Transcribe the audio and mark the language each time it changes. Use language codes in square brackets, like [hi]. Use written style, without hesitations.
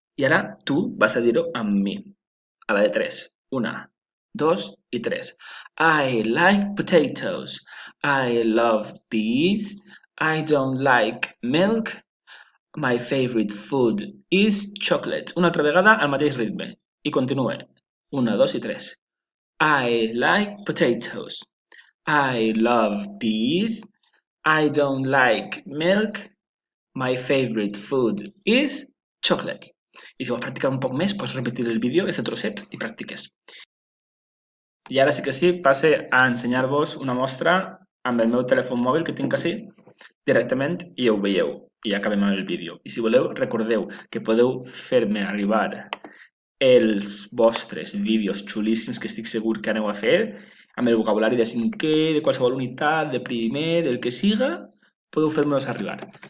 [ca] I ara tu vas a dir-ho amb mi, a la de 3. 1, 2 i 3. [en] I like potatoes, I love peas, I don't like milk, my favorite food is chocolate. [ca] Una altra vegada al mateix ritme. [en] I continue. 1, 2 i 3. I like potatoes. I love peas. I don't like milk. My favorite food is chocolate. [ca] I si vols practicar un poc més, pots repetir el vídeo, aquest trosset, i practiques. I ara sí que sí, passe a ensenyar-vos una mostra amb el meu telèfon mòbil que tinc ací, directament, i ho veieu. I ja acabem amb el vídeo. I si voleu, recordeu que podeu fer-me arribar els vostres vídeos xulíssims que estic segur que aneu a fer, amb el vocabulari de cinquè, de qualsevol unitat, de primer, del que siga, podeu fer-me'ls arribar.